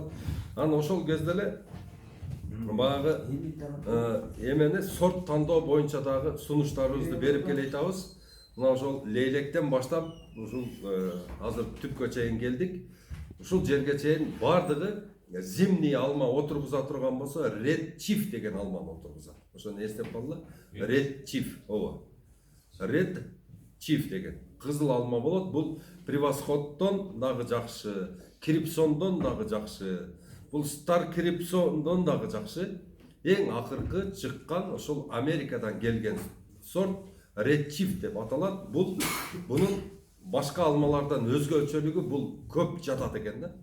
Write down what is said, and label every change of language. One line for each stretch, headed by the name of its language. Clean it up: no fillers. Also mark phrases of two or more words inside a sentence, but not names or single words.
Kyrgyz: Аны ошол кезде эле баягы эмени сорт тандоо боюнча дагы сунуштарыбызды берип келе айтабыз. Мына ошол лейлектен баштап ушул азыр түпкө чейин келдик. Ушул жерге чейин бардыгы зимний алма отургуза турган болсо, Red Chief деген алманы отургузат. Ошону эстеп калдыла. Red Chief, ооба. Red Chief деген кызыл алма болот. Бул превосходдон дагы жакшы, крипсондон дагы жакшы. Бул Star Крипсондон дагы жакшы. Эң акыркы чыккан ошол Америкадан келген сорт Red Chief деп аталат. Бунун башка алмалардан өзгөчөлүгү бул көп жатат экен да.